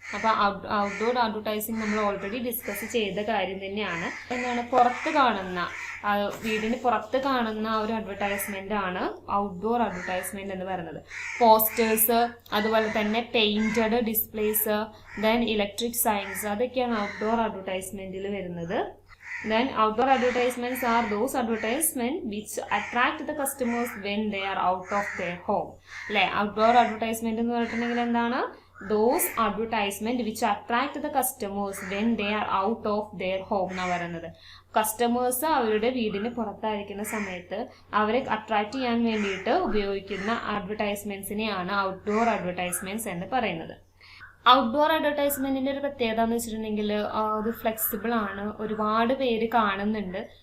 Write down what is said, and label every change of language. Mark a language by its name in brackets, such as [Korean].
[Malayalam] അപ്പോൾ outdoor advertising നമ്മൾ already discuss ചെയ്ത കാര്യം തന്നെയാണ്. എന്താണ്, പുറത്ത് കാണുന്ന, വീടിന് പുറത്ത് കാണുന്ന ഒരു അഡ്വർടൈസ്മെന്റ് ആണ് ഔട്ട്ഡോർ അഡ്വർടൈസ്മെന്റ് എന്ന് പറയുന്നത്. പോസ്റ്റേഴ്സ്, അതുപോലെ തന്നെ painted displace, then electric signs, അതൊക്കെയാണ് ഔട്ട്ഡോർ അഡ്വർടൈസ്മെന്റിൽ വരുന്നത്. [English] Then outdoor advertisements are those advertisements which attract the customers when they are out of their home. [Malayalam] അല്ലേ, ഔട്ട്ഡോർ അഡ്വർടൈസ്മെന്റ് എന്ന് പറഞ്ഞിട്ടുണ്ടെങ്കിൽ എന്താണ്, [English] those advertisement which attract the customers when they are out of their home [Malayalam] എന്നാണ് പറയുന്നത്. Customers അവരുടെ വീടിന് പുറത്തായിരിക്കുന്ന സമയത്ത് അവരെ അട്രാക്ട് ചെയ്യാൻ വേണ്ടിയിട്ട് ഉപയോഗിക്കുന്ന അഡ്വർടൈസ്മെന്റ്സിനെയാണ് ഔട്ട്ഡോർ അഡ്വർടൈസ്മെന്റ്സ് എന്ന് പറയുന്നത്. ഔട്ട്ഡോർ അഡ്വർടൈസ്മെന്റിന്റെ ഒരു പ്രത്യേകത എന്ന് വെച്ചിട്ടുണ്ടെങ്കിൽ അത് ഫ്ലെക്സിബിൾ ആണ്, ഒരുപാട് പേര് കാണുന്നുണ്ട്.